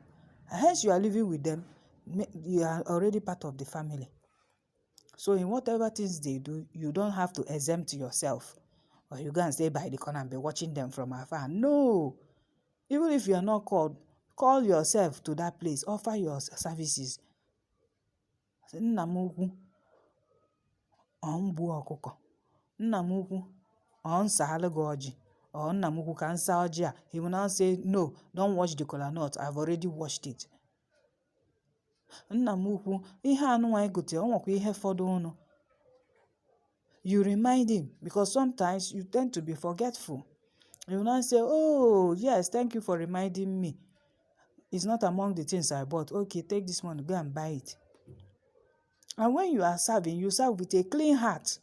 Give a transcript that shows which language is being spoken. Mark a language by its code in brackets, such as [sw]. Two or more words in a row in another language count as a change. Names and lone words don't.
[en] And hence you are living with them, you are already part of the family. So in whatever things they do, you don't have to exempt yourself. Or you go and stay by the corner and be watching them from afar. No. Even if you are not called, call yourself to that place. Offer your services. [ig] Nna m ukwu, ọ mgbu ọkụkọ. Nna m ukwu, ọ nsaala gị ọjị. Or nna m ukwu ka nsa ọjị a. [en] He will now say, no, don't wash the kola nut. I've already washed it. [ig] Nna m ukwu, ihe anụnwa egote, ọ nwekwa ihe fọdụ ụnụ. [en] You remind him, because sometimes you tend to be forgetful. You will not say, oh, yes, thank you for reminding me. It's not among the things I bought. Okay, take this one, go and buy it. And when you are serving, you serve with a clean heart.